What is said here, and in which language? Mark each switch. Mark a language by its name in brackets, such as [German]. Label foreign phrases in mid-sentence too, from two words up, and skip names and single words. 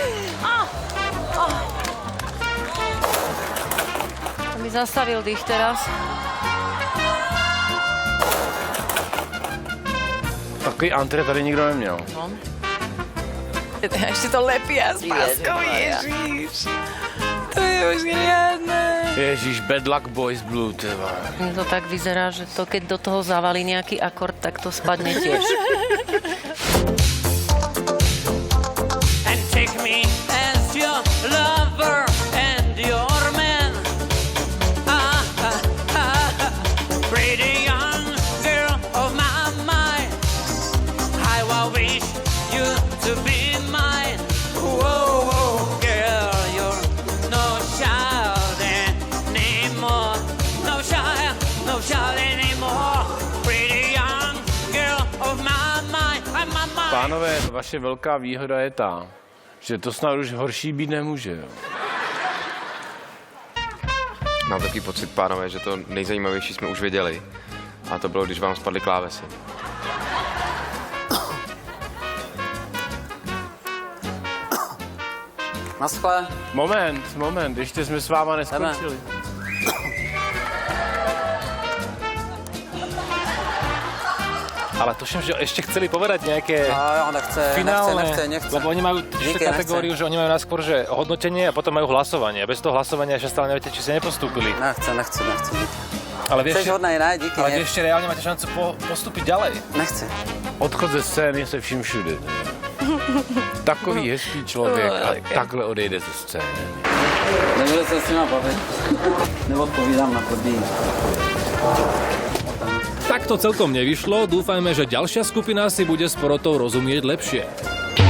[Slovak] To mi zastavil dých teraz. [Czech] Takový antre tady nikdo neměl. No. [Slovak] Ešte to lepia s páskou, ježíš. To je už riadne. Ježíš, Bad Luck Boys Blue, tyva. Mne to tak vyzerá, že to keď do toho zavalí nejaký akord, tak to spadne tiež. [English] And take me as your lover and your man. Pretty young girl of my mind. I will wish you to be mine. Whoa, whoa, girl, you're no child anymore. No child anymore. Pretty young girl of my mind. I'm my mind. [Czech] Pánové, vaše velká výhoda je ta, že to snad už horší být nemůže, jo. Mám takový pocit, pánové, že to nejzajímavější jsme už viděli. A to bylo, když vám spadly klávesy. Naschle. Moment, ještě jsme s váma neskončili. [Slovak] Ale tuším, že ešte chceli povedať nejaké nechce, finálne, nechce. lebo oni majú tú kategóriu, že oni majú najskôr že hodnotenie a potom majú hlasovanie. Bez toho hlasovania ešte stále neviete, či ste nepostúpili. Nechce. Ale vieš, [Czech] Chceš hodnej, ne? Díky. [Slovak] ale vy ešte reálne máte šancu postúpiť ďalej. Nechce. [Czech] Odchod ze scény se vším všude. Takový hezký člověk a takhle odejde ze scény. Nebude se s nima bavit. Neodpovídám na podmínky. [Slovak] Tak to celkom nevyšlo, dúfajme, že ďalšia skupina si bude s porotou rozumieť lepšie.